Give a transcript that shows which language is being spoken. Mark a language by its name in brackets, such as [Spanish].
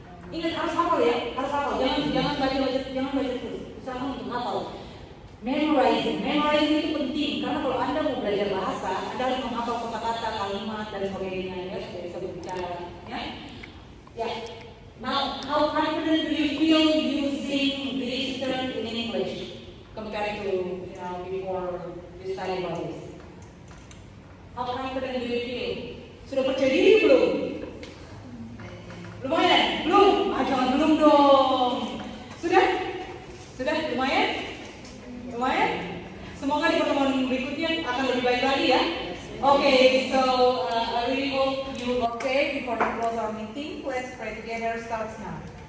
[Indonesian] Ingat harus hafal ya, harus hafal. Jangan baca terus. Usahakan untuk hafal. Memorizing itu penting karena kalau Anda mau belajar bahasa, Anda harus menghafal kata-kata, kalimat dan sebagainya ya supaya bisa berbicara. Ya. Ya. [English] Now, how confident do you feel using this term in English compared to before you study about this? How confident do you feel? [Indonesian] Sudah percaya diri belum? Lumayan? Belum? Jangan belum dong. Sudah? Sudah? Lumayan? Lumayan? Semoga di pertemuan berikutnya akan lebih baik lagi ya. [English] Okay, so I really hope you. Okay, before we close our meeting, let's pray together. Starts now.